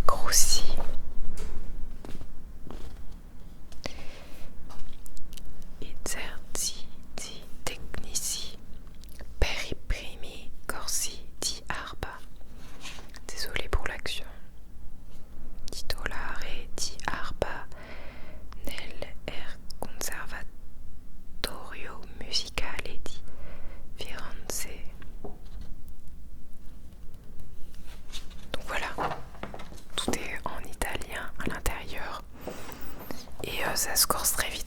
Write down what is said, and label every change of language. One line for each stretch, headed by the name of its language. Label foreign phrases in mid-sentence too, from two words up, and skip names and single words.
Italian: aussi esercizi tecnici per i primi corsi di arpa.
French: Désolée pour l'action.
Italian: Titolare di arpa Conservatorio musicale di Firenze.
French: Donc voilà, tout est en italien à l'intérieur et ça se corse